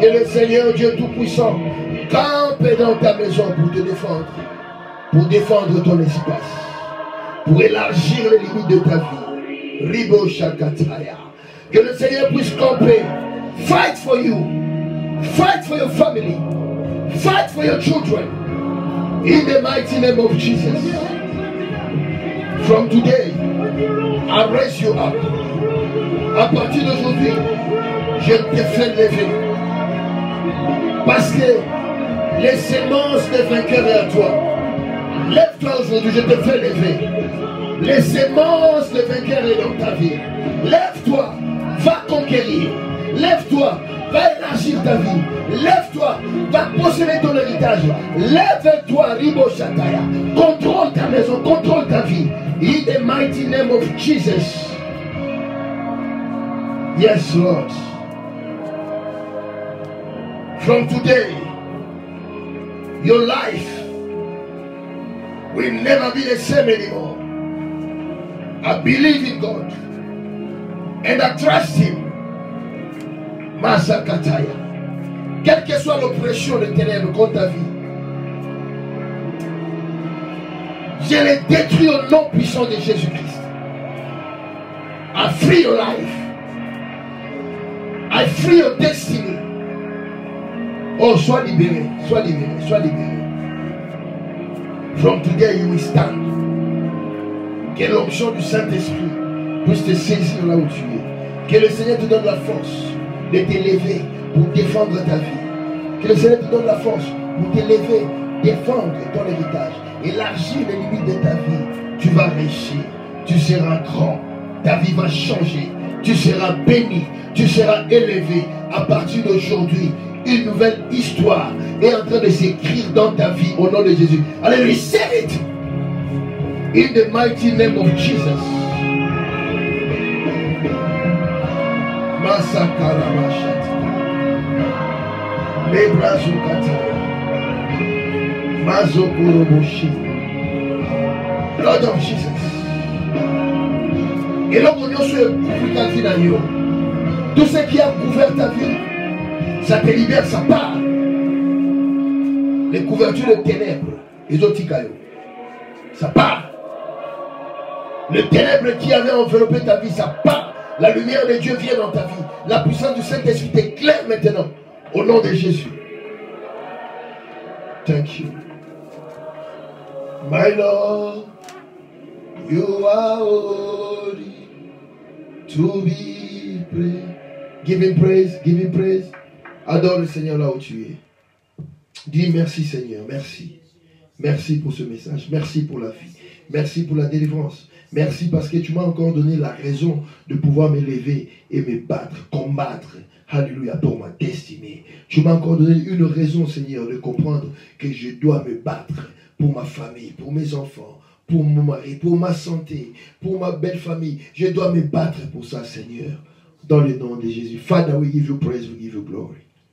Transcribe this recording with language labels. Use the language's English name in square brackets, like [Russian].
[French] Que le Seigneur Dieu Tout-Puissant campe dans ta maison pour te défendre. Pour défendre ton espace. Pour élargir les limites de ta vie. Ribo Shakataya. Que le Seigneur puisse camper. [English] Fight for you. Fight for your family. Fight for your children. In the mighty name of Jesus. From today, I raise you up. [French] À partir d'aujourd'hui, je te fais lever. Parce que les semences des vainqueurs est à toi. Lève-toi aujourd'hui, je te fais lever. Les semences des vainqueurs est dans ta vie. Lève-toi, va conquérir. Lève-toi, va élargir ta vie. Lève-toi, va posséder ton héritage. Lève-toi, Ribo Shataya. Contrôle ta maison, contrôle ta vie. [English] In the mighty name of Jesus. Yes, Lord. From today, your life will never be the same anymore. I believe in God and I trust Him. Masakataya. [French] Quelle que soit l'oppression des ténèbres contre ta vie, je les détruis au nom puissant de Jésus-Christ. [English] I free your life. I free your destiny. [French] Oh, sois libéré, sois libéré, sois libéré. [English] From today you will stand. [French] Que l'onction du Saint-Esprit puisse te saisir là où tu es. Que le Seigneur te donne la force de t'élever pour défendre ta vie. Que le Seigneur te donne la force pour t'élever, défendre ton héritage, élargir les limites de ta vie. Tu vas réussir, tu seras grand, ta vie va changer, tu seras béni, tu seras élevé. À partir d'aujourd'hui, une nouvelle histoire est en train de s'écrire dans ta vie au nom de Jésus. Allez, [English] receive it in the mighty name of Jesus. Masakara Mashati Lebrazukata Mazokoroboshi. Lord of Jesus. [French] Et là, on est ta vie dans tout ce qui a couvert ta vie, ça te libère, ça part. Les couvertures de ténèbres, les autres ça part. Le ténèbre qui avait enveloppé ta vie, ça part. La lumière de Dieu vient dans ta vie. La puissance du Saint-Esprit t'éclaire maintenant. Au nom de Jésus. [English] Thank you. My Lord, you are worthy to be praised. Give him praise, give him praise. [French] Adore le Seigneur là où tu es. Dis merci Seigneur, merci. Merci pour ce message, merci pour la vie, merci pour la délivrance. Merci parce que tu m'as encore donné la raison de pouvoir m'élever et me battre, combattre. Alléluia, pour ma destinée. Tu m'as encore donné une raison, Seigneur, de comprendre que je dois me battre pour ma famille, pour mes enfants, pour mon mari, pour ma santé, pour ma belle famille. Je dois me battre pour ça, Seigneur. Dans le nom de Jésus. [English] Father, we give you praise, we give you glory.